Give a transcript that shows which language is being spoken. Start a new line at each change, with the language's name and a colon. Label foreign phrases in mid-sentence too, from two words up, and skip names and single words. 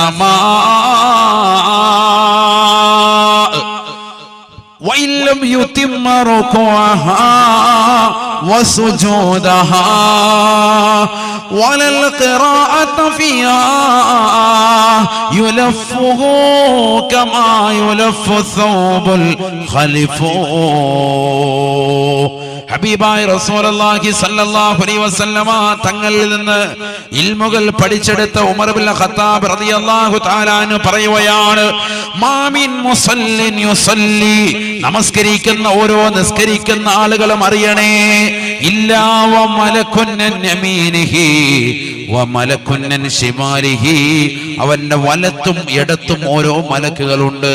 Arabic: السماء وإن لم يتم ركوعها وسجودها ولا القراءة فيها يلفه كما يلف الثوب الخلف.
Malayalam: ഹബീബായ
Arabic: رسول الله صلى الله عليه وسلم
Malayalam: തങ്ങളിൽ നിന്ന് ഇൽമുകൾ പഠിച്ചെടുത്ത ഉമർ ഇബ്നുൽ ഖത്താബ്
Arabic: رضي الله تعالى عنه
Malayalam: പറയുകയാണ്,
Arabic: ما من مصل يصلي,
Malayalam: നമസ്കരിക്കുന്ന ഓരോ നിസ്കരിക്കുന്ന ആളുകളും അറിയണേ,
Arabic: إلا وملك يمينه وملك شماله,
Malayalam: അവന്റെ വലത്തും ഇടത്തും ഓരോ മലക്കുകളുണ്ട്.